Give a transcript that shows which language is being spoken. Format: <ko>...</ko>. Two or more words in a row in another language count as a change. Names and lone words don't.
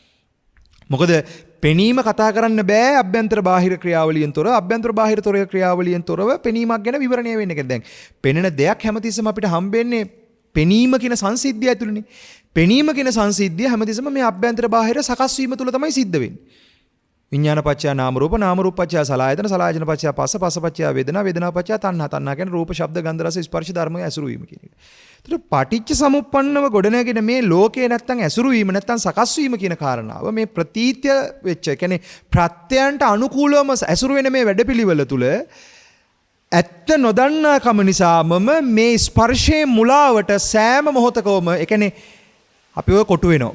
<si>මොකද පෙනීම කතා කරන්න බෑ අභ්‍යන්තර බාහිර ක්‍රියාවලියෙන් තොරව. අභ්‍යන්තර බාහිර ක්‍රියාවලියෙන් තොරව පෙනීමක් ගැන විවරණය වෙන්නේ නැහැ. දැන් පෙනෙන දෙයක් හැමතිස්සම අපිට හම්බෙන්නේ පෙනීම කියන සංසිද්ධිය ඇතුළේනේ. පෙනීම කියන සංසිද්ධිය හැමතිස්සම මේ අභ්‍යන්තර බාහිර සකස් වීම තුල තමයි සිද්ධ වෙන්නේ.</si> <pi>විඥානපච්චය නාම රූප, නාම රූපපච්චය සලආයතන, සලආයතනපච්චය පස්ස, පස්සපච්චය වේදනා, වේදනාපච්චය තණ්හා,</pi> <si>තණ්හා කියන්නේ රූප, ශබ්ද, ගන්ධ, රස, ස්පර්ශ ධර්මයේ ඇසුරු වීම කියන එක. ඒතර</si> <pi>පටිච්ච සමුප්පන්නව</pi> <si>ගොඩනැගෙන මේ ලෝකේ නැත්තම් ඇසුරු වීම නැත්තම් සකස් වීම කියන කාරණාව මේ ප්‍රතීත්‍ය වෙච්ච කියන්නේ ප්‍රත්‍යයන්ට අනුකූලවම ඇසුරු වෙන මේ වැඩපිළිවෙල තුල ඇත්ත නොදන්නාකම නිසාමම මේ ස්පර්ශයේ මුලාවට සෑම මොහොතකවම ඒ කියන්නේ අපි ඔය කොටු වෙනවා.</si>